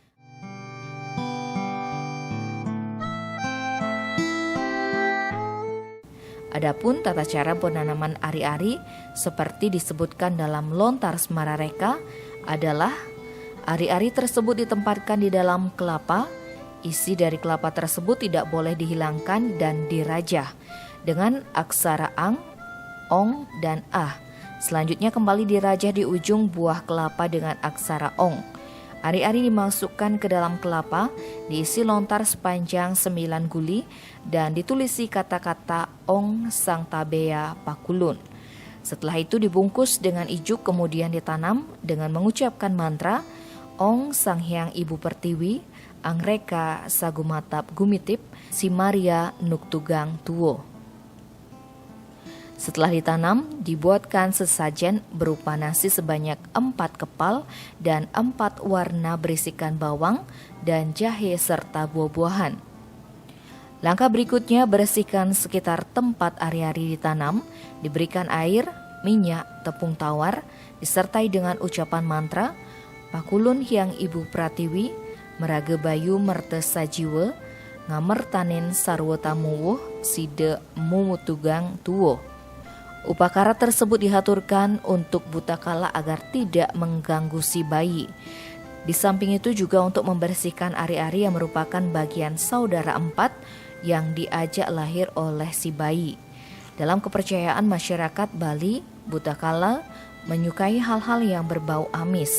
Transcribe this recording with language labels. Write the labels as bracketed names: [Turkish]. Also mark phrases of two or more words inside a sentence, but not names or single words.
[Indonesian] Adapun tata cara penanaman ari-ari seperti disebutkan dalam Lontar Smarareka adalah ari-ari tersebut ditempatkan di dalam kelapa. Isi dari kelapa tersebut tidak boleh dihilangkan dan dirajah dengan aksara ang, ong, dan ah. Selanjutnya kembali dirajah di ujung buah kelapa dengan aksara ong. Ari-ari dimasukkan ke dalam kelapa, diisi lontar sepanjang 9 guli, dan ditulisi kata-kata [Kawi] Ong Sang Tabea Pakulun. [Indonesian] Setelah itu dibungkus dengan ijuk kemudian ditanam dengan mengucapkan mantra [Kawi] Ong Sang Hyang Ibu Pertiwi, Angreka Sagumatap Gumitip, Simaria Nuktugang Tuwo. [Indonesian] Setelah ditanam, dibuatkan sesajen berupa nasi sebanyak 4 kepal dan 4 warna berisikan bawang dan jahe serta buah-buahan. Langkah berikutnya bersihkan sekitar tempat ari-ari ditanam, diberikan air, minyak, tepung tawar, disertai dengan ucapan mantra, [Kawi] Pakulun Hyang Ibu Pratiwi, Meraga Bayu Merte Sajiwe, Ngamer Tanin Sarwa Tamuwuh, Side Mumutugang Tuwo. [Indonesian] Upacara tersebut dihaturkan untuk Butakala agar tidak mengganggu si bayi. Di samping itu juga untuk membersihkan ari-ari yang merupakan bagian saudara 4 yang diajak lahir oleh si bayi. Dalam kepercayaan masyarakat Bali, Butakala menyukai hal-hal yang berbau amis.